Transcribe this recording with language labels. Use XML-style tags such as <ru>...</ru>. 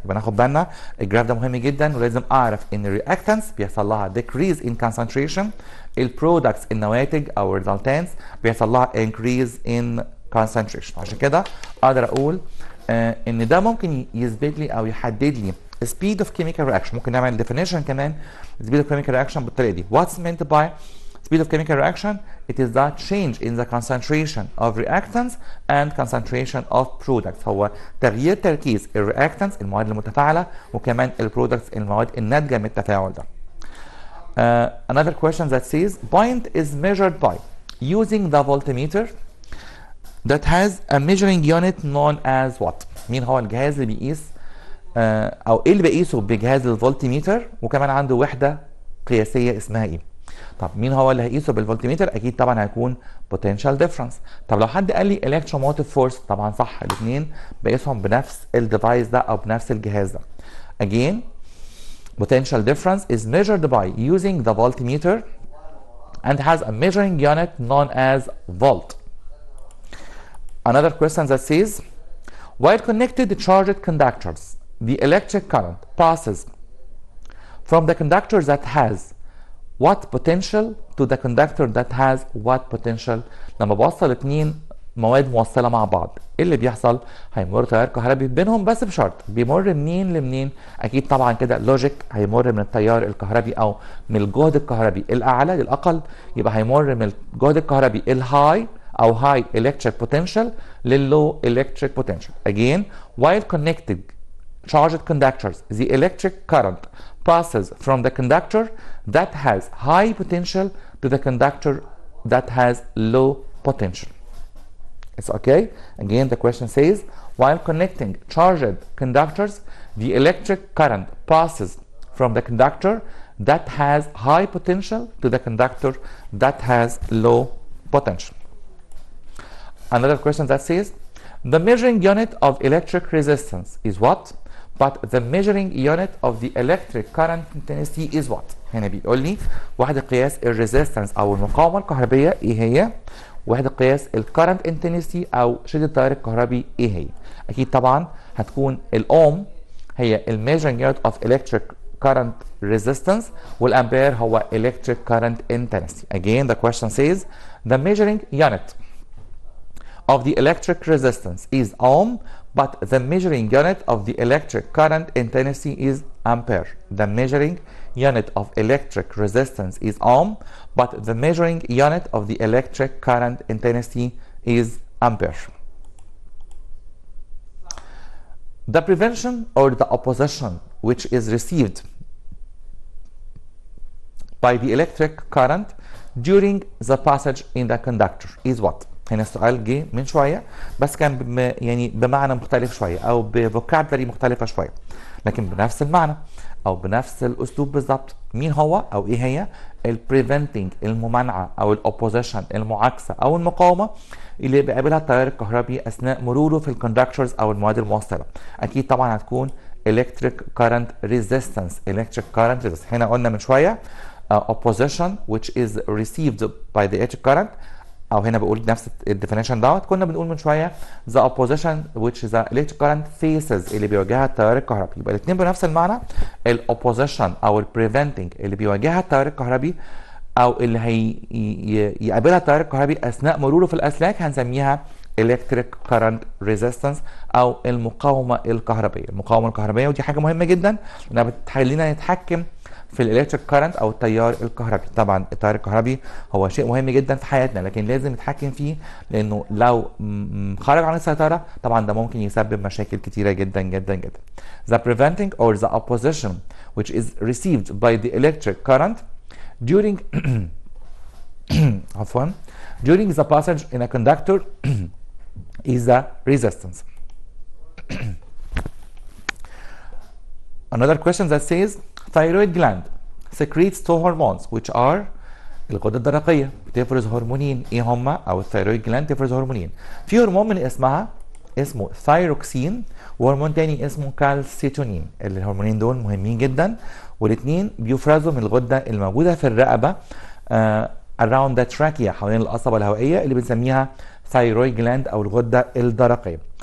<ar>يبقى ناخد بالنا الجراف ده مهم جدا، ولازم اعرف ان الرياكتانس بيحصل لها</ar> <en>decrease in concentration،</en> <ar>البرودكتس النواتج او الريزلتانس بيحصل لها</ar> <en>increase in concentration.</en> <ar>عشان كده اقدر اقول ان ده ممكن يثبت لي او يحدد لي</ar> <en>speed of chemical reaction.</en> <ar>ممكن نعمل definition كمان</ar> <en>speed of chemical reaction</en> <ar>بالطريقه دي.</ar> <en>What's meant by speed of chemical reaction? It is the change in the concentration of reactants and concentration of products.</en> <ar>هو تغيير تركيز الرياكتانس المواد المتفاعله وكمان البرودكتس المواد الناتجه من التفاعل ده.</ar> <en>Another question that says point is measured by using the voltmeter that has a measuring unit known as what؟</en> <ar>مين هو الجهاز اللي بيقيس او ايه اللي بقيسه بجهاز الفولتميتر وكمان عنده وحده قياسيه اسمها ايه؟ طب مين هو اللي هيقيسه بالفولتميتر؟ اكيد طبعا هيكون</ar> <en>potential difference.</en> <ar>طب لو حد قال لي electromotive force، طبعا صح، الاثنين بقيسهم بنفس الديفايس ده او بنفس الجهاز ده.</ar> <en>again potential difference is measured by using the voltmeter and has a measuring unit known as volt. Another question that says while connected charged conductors, the electric current passes from the conductor that has what potential to the conductor that has what potential.</en> <ar>لما بوصل اتنين مواد موصله مع بعض، ايه اللي بيحصل؟ هيمر تيار كهربي بينهم، بس بشرط بيمر منين لمنين؟ اكيد طبعا كده لوجيك، هيمر من التيار الكهربي او من الجهد الكهربي الاعلى للاقل، يبقى هيمر من الجهد الكهربي الهاي او</ar> <en>high electric potential</en> <ar>للlow electric potential.</ar> <en>Again, while connected charged conductors, the electric current passes from the conductor that has high potential to the conductor that has low potential. It's okay. Again, the question says while connecting charged conductors, the electric current passes from the conductor that has high potential to the conductor that has low potential. Another question that says the measuring unit of electric resistance is what? But the measuring unit of the electric current intensity is what؟</en> <ar>هنا بيقول لي وحدة قياس الريزيستنس او المقاومة الكهربية ايه هي؟ وحدة قياس الكرنت انتنسيتي او شدة التيار الكهربي ايه هي؟ اكيد طبعا هتكون الاوم هي الميجرنج يونت اوف الكتريك current resistance والامبير هو</ar> <en>electric current intensity. Again the question says the measuring unit of the electric resistance is ohm, but the measuring unit of the electric current intensity is ampere. The measuring unit of electric resistance is ohm, but the measuring unit of the electric current intensity is ampere. The prevention or the opposition which is received by the electric current during the passage in the conductor is what؟</en> <ar>هنا السؤال جه من شويه بس كان يعني بمعنى مختلف شويه او بفوكابلري مختلفه شويه، لكن بنفس المعنى او بنفس الاسلوب بالظبط. مين هو او ايه هي؟ البريفنتنج الممانعه او الاوبوزيشن المعاكسه او المقاومه اللي بيقابلها التيار الكهربي اثناء مروره في الكوندكتورز او المواد الموصله. اكيد طبعا هتكون</ar> <en>electric current resistance. electric current resistance</en> <ar>هنا قلنا من شويه</ar> <en>opposition which is received by the electric current،</en> <ar>او هنا بقول نفس الديفينيشن دوت. كنا بنقول من شويه</ar> <en>the opposition which the electric current faces</en> <ar>اللي بيواجهها التيار الكهربي. يبقى الاثنين بنفس المعنى. الاوبوزيشن او البريفنتنج اللي بيواجهها التيار الكهربي او اللي يقابلها التيار الكهربي اثناء مروره في الاسلاك هنسميها electric current resistance او المقاومه الكهربيه. المقاومه الكهربيه ودي حاجه مهمه جدا لانها بتخلينا نتحكم في الالكتريك كارنت او التيار الكهربي. طبعا التيار الكهربي هو شيء مهم جدا في حياتنا، لكن لازم نتحكم فيه، لانه لو خرج عن السيطره طبعا ده ممكن يسبب مشاكل كتيره جدا جدا جدا.</ar> <en>The preventing or the opposition which is received by the electric current during</en> <ar>عفوا</ar> <en>during the passage in a conductor is the resistance. Another question that says thyroid gland secretes two hormones which are</en> <ar>الغدة الدرقية بتفرز هرمونين. ايه هما؟ او الثيرويد جلاند تفرز هرمونين. في هرمون من اسمها اسمه ثايروكسين، وهرمون تاني اسمه كالسيتونين. الهرمونين دول مهمين جدا، والاثنين بيفرزوا من الغدة الموجودة في الرقبة</ar> <en>around the trachea،</en> <ar>حوالين القصبة الهوائية اللي بنسميها thyroid gland او الغدة الدرقية.</ar>